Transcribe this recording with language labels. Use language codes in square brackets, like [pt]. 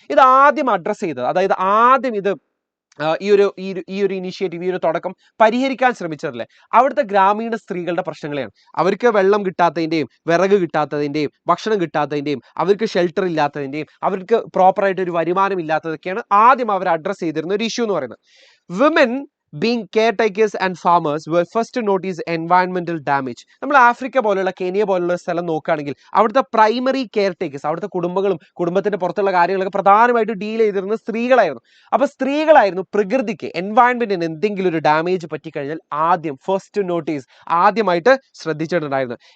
[ml] ഇത് ആദ്യം അഡ്രസ് ചെയ്തത്, അതായത് ആദ്യം ഇത് ഈ ഒരു ഇനീഷ്യേറ്റീവ്, ഈ ഒരു തുടക്കം പരിഹരിക്കാൻ ശ്രമിച്ചതല്ലേ അവിടുത്തെ ഗ്രാമീണ സ്ത്രീകളുടെ പ്രശ്നങ്ങളെയാണ്. അവർക്ക് വെള്ളം കിട്ടാത്തതിൻ്റെയും വിറക് കിട്ടാത്തതിൻ്റെയും ഭക്ഷണം കിട്ടാത്തതിൻ്റെയും അവർക്ക് ഷെൽട്ടർ ഇല്ലാത്തതിൻ്റെയും അവർക്ക് പ്രോപ്പറായിട്ട് ഒരു വരുമാനം ഇല്ലാത്തതൊക്കെയാണ് ആദ്യം അവർ അഡ്രസ് ചെയ്തിരുന്ന ഒരു ഇഷ്യൂ എന്ന് പറയുന്നത്. [en] Women being caretakers and farmers were first to notice environmental damage. [ml] നമ്മൾ ആഫ്രിക്ക പോലുള്ള കെനിയ പോലുള്ള സ്ഥലം നോക്കുകയാണെങ്കിൽ അവിടുത്തെ പ്രൈമറി കെയർ ടേക്കേഴ്സ്, അവിടുത്തെ കുടുംബങ്ങളും കുടുംബത്തിന്റെ പുറത്തുള്ള കാര്യങ്ങളൊക്കെ പ്രധാനമായിട്ട് ഡീൽ ചെയ്തിരുന്ന സ്ത്രീകളായിരുന്നു. അപ്പൊ സ്ത്രീകളായിരുന്നു പ്രകൃതിക്ക്, എൻവയൺമെന്റിന് എന്തെങ്കിലും ഒരു ഡാമേജ് പറ്റിക്കഴിഞ്ഞാൽ ആദ്യം [en] first to notice, [ml] ആദ്യമായിട്ട് ശ്രദ്ധിച്ചിട്ടുണ്ടായിരുന്നു.